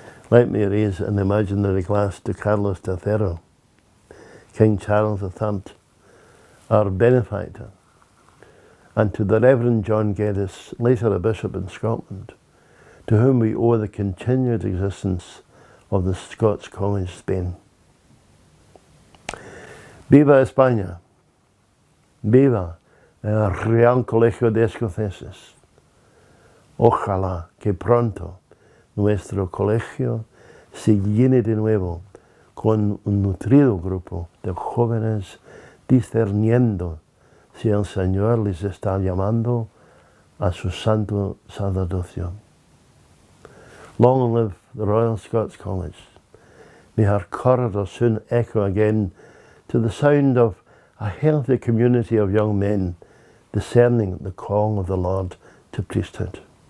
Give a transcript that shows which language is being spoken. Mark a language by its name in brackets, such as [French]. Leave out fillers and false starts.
[English] Let me raise an imaginary glass to Carlos III, King Charles III, our benefactor, and to the Reverend John Geddes, later a bishop in Scotland, to whom we owe the continued existence of the Scots College, Spain. [Spanish] Viva España! Viva el Real Colegio de Escoceses! Ojalá que pronto nuestro colegio se llene de nuevo con un nutrido grupo de jóvenes discerniendo si el Señor les está llamando a su santo sacerdocio. [English] Long live the Royal Scots College. May our corridors soon echo again to the sound of a healthy community of young men discerning the call of the Lord to priesthood.